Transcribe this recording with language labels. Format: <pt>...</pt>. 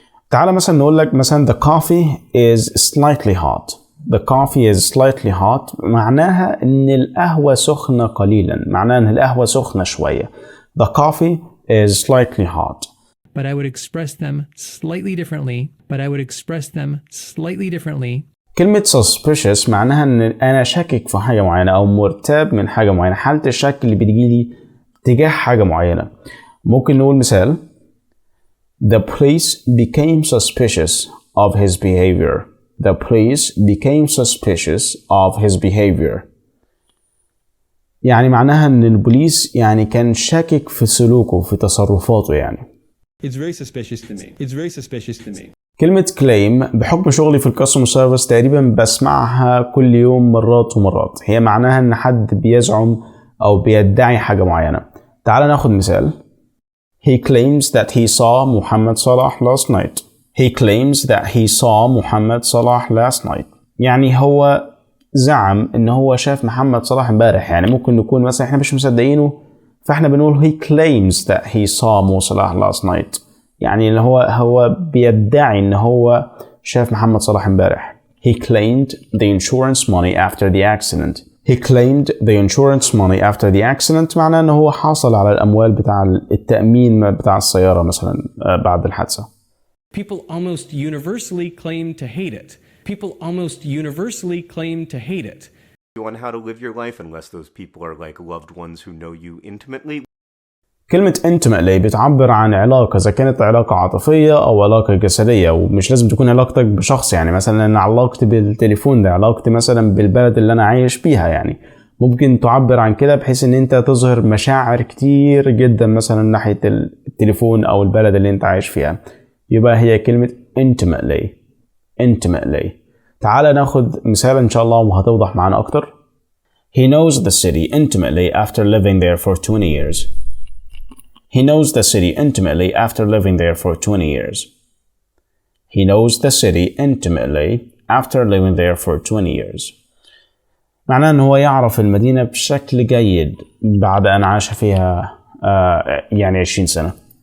<ar>تعال مثلا نقول لك مثلا</ar> <en>the coffee is slightly hot. The coffee is slightly hot</en> <ar>معناها إن القهوة سخنة قليلا، معناها إن القهوة سخنة شوية.</ar> <en>The coffee is slightly hot. But I would express them slightly differently. But I would express them slightly differently.</en> <ar>كلمة suspicious معناها إن أنا شاكك في حاجة معينة أو مرتاب من حاجة معينة، حالة الشك اللي بتجيلي تجاه حاجة معينة. ممكن نقول مثال</ar> <en>The police became suspicious of his behavior. The police became suspicious of his behavior.</en> <ar>يعني معناها ان البوليس يعني كان شاكك في سلوكه في تصرفاته يعني.</ar> <en>It's very suspicious to me. It's very suspicious to me.</en> <ar>كلمة claim بحكم شغلي في الكاستمر سيرفيس تقريبا بسمعها كل يوم مرات ومرات. هي معناها ان حد بيزعم او بيدعي حاجة معينة. تعال ناخد مثال.</ar> <en>He claims that he saw Muhammad Salah last night. He claims that he saw Muhammad Salah last night.</en> <ar>يعني هو زعم ان هو شاف محمد صلاح امبارح. يعني ممكن نكون مثلا احنا مش مصدقينه فاحنا بنقول</ar> <en>he claims that he saw Mo Salah last night.</en> <ar>يعني اللي هو بيدعي ان هو شاف محمد صلاح امبارح.</ar> <en>He claimed the insurance money after the accident. He claimed the insurance money after the accident</en> <ar>معناه ان هو حاصل على الاموال بتاع التأمين بتاع السيارة مثلا بعد الحادثة.</ar> <en>People almost universally claim to hate it. People almost universally claim to hate it. On how to live your life unless those people are like loved ones who know you intimately.</en> <ar>كلمة intimately بتعبر عن علاقة إذا كانت علاقة عاطفية أو علاقة جسدية، ومش لازم تكون علاقتك بشخص. يعني مثلا أنا علاقتي بالتليفون ده علاقتي مثلا بالبلد اللي أنا عايش فيها. يعني ممكن تعبر عن كده بحيث إن أنت تظهر مشاعر كتير جدا مثلا ناحية التليفون أو البلد اللي أنت عايش فيها. يبقى هي كلمة intimately.</ar> <en>intimately.</en> <ar>تعال ناخد مثال إن شاء الله وهتوضح معنا أكتر.</ar> <en>He knows the city intimately after living there for 20 years. He knows the city intimately after living there for 20 years. He knows the city intimately after living there for 20 years.</en> <ar>معناه إن هو يعرف المدينة بشكل جيد بعد أن عاش فيها يعني 20 سنة.</ar>